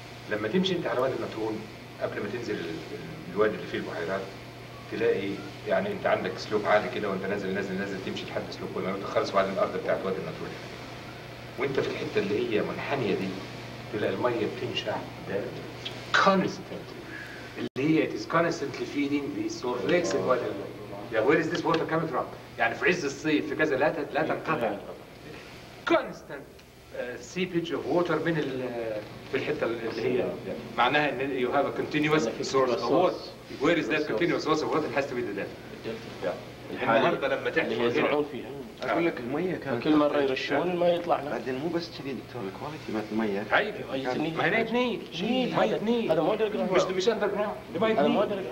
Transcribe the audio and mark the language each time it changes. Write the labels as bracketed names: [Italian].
[Arabic] لما تمشي انت على وادي النطرون قبل ما تنزل الوادي اللي فيه البحيرات تلاقي يعني انت عندك سلوب عالي كده، وانت نازل تمشي لحد سلوب ولا تخلص بعد الارض بتاعت وادي النطرون. وانت في الحته اللي هي منحنيه دي تلاقي الميه بتنشع [English] constantly، [Arabic] اللي هي [English] it is constantly feeding the soil lakes in water. Yeah, where is this water coming from؟ [Arabic] يعني في عز الصيف في كذا لا تنقطع. [English] constant seepage of water [Arabic] من في الحته اللي هي معناها ان [English] you have a continuous source of water. Where is that continuous source of water؟ it has to be the delta. [Arabic] النهارده لما تحكي اللي يزرعون فيها اقول لك الميه كانت كل مره يرشون ما يطلع لنا. بعدين مو بس كذي دكتور، الكواليتي مالت الميه ما هي نيل ميه نيل، هذا مو اندر جراوند، مش اندر جراوند، دي ميه نيل.